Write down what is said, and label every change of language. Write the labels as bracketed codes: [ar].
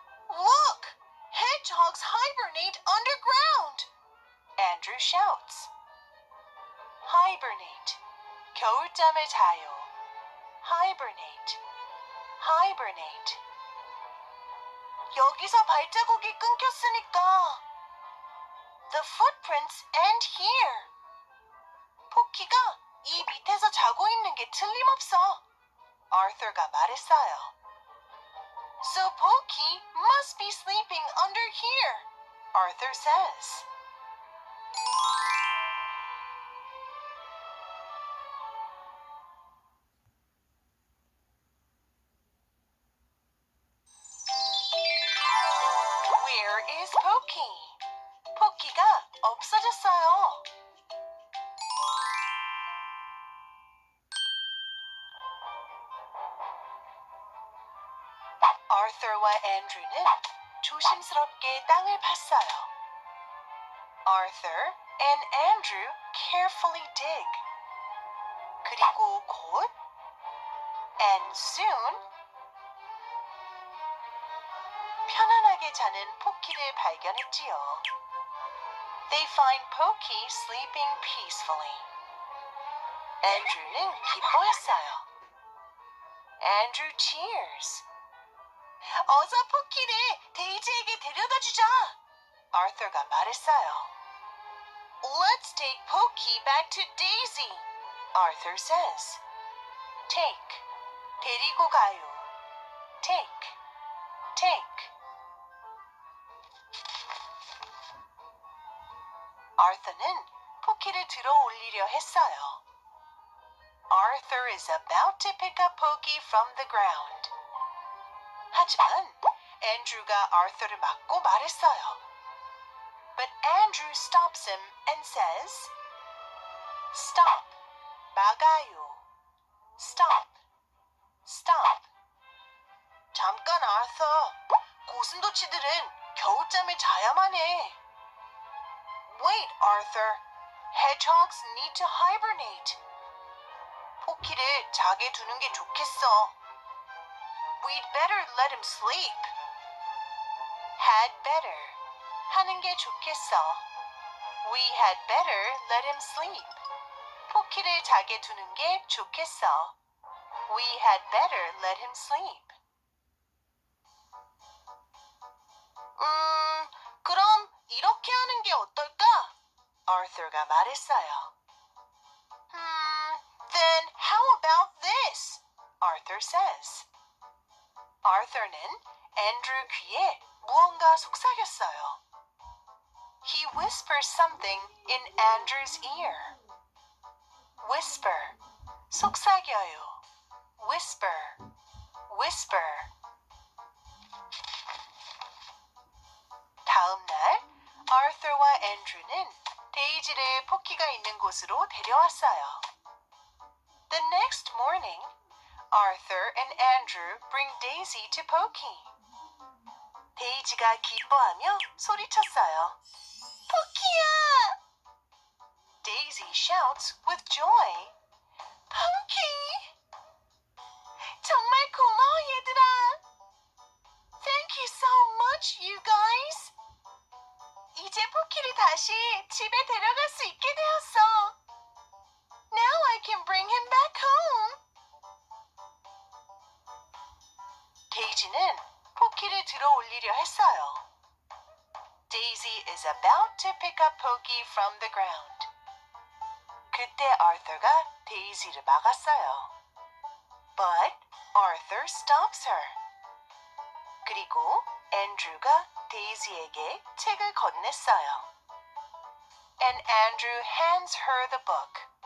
[en] Look! Hedgehogs hibernate underground! Andrew shouts. Hibernate. [ko] 겨울잠을 자요. Hibernate. Hibernate. 여기서 발자국이 끊겼으니까. [en] The footprints end here. [ko] 포키가 이 밑에서 자고 있는 게 틀림없어. Arthur가 말했어요. [en] So Pokey must be sleeping under here, Arthur says. Where is Pokey? [ko] 포키가 없어졌어요. Arthur와 Andrew는 조심스럽게 땅을 팠어요. [en] Arthur and Andrew carefully dig. [ko] 그리고 곧 [en] and soon [ko] 편안하게 자는 포키를 발견했지요. [en] They find Pokey sleeping peacefully. [ko] Andrew는 기뻐했어요. [en] Andrew cheers. [ko] 어서 포키를 데이지에게 데려다 주자. Arthur가 말했어요. [en] Let's take Pokey back to Daisy. Arthur says. Take. [ko] 데리고 가요. [en] Take. Take. [ko] Arthur는 포키를 들어 올리려 했어요. [en] Arthur is about to pick up Pokey from the ground. [ko] 하지만 Andrew가 Arthur를 막고 말했어요. [en] But Andrew stops him and says, Stop. [ko] 막아요. [en] Stop. Stop. [ko] 잠깐, Arthur. 고슴도치들은 겨울잠을 자야만 해. [en] Wait, Arthur. Hedgehogs need to hibernate. [ko] 포키를 자게 두는 게 좋겠어. [en] We'd better let him sleep. Had better. [ko] 하는 게 좋겠어. [en] We had better let him sleep. [ko] 포키를 자게 두는 게 좋겠어. [en] We had better let him sleep. [ko] 그럼 이렇게 하는 게 어떨까? Arthur가 말했어요. [en] Then how about this? Arthur says. [ko] Arthur는 앤드루 귀에 무언가 속삭였어요. [en] He whispers something in Andrew's ear. Whisper, [ko] 속삭여요. [en] Whisper, whisper. [ko] 다음 날, Arthur와 앤드루는 데이지를 포키가 있는 곳으로 데려왔어요. [en] The next morning, Arthur and Andrew bring Daisy to Pokey. [ko] 데이지가 기뻐하며 소리쳤어요. 포키야! [en] Daisy shouts with joy. Pokey! [ko] 정말 고마워 얘들아. [en] Thank you so much, you guys. [ko] 이제 포키를 다시 집에 데려갈 수 있게 되었어. [en] Now I can bring him back home. [ko] 데이지는 포키를 들어 올리려 했어요. [en] Daisy is about to pick up Pokey from the ground. [ko] 그때 Arthur가 데이지를 막았어요. [en] But Arthur stops her. [ko] 그리고 앤드루가 데이지에게 책을 건넸어요. [en] And Andrew hands her the book.